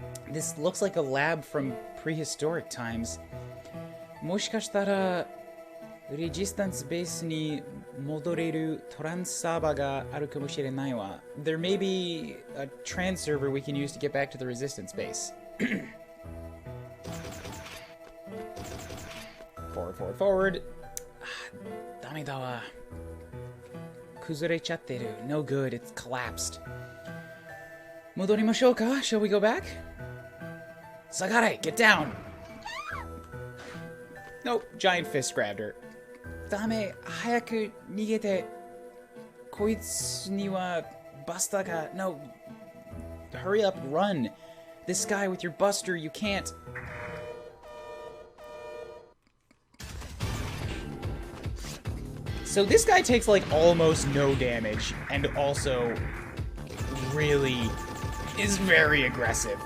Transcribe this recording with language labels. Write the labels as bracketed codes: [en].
[en] This looks like a lab from prehistoric times. [ja] もしかしたらレジスタンスベースに戻れるトランスサーバーがあるかもしれないわ。 [en] There may be a trans server we can use to get back to the resistance base. Forward. [ja] ダメだわ。崩れちゃってる。 [en] No good, it's collapsed. [ja] 戻りましょうか? [en] Shall we go back? [ja] 下がれ, [en] get down! Nope, giant fist grabbed her. [ja] ダメ、早く逃げて。こいつにはバスターが。 [en] No, hurry up, run. This guy with your buster, you can't. So this guy takes, like, almost no damage, and also really is very aggressive.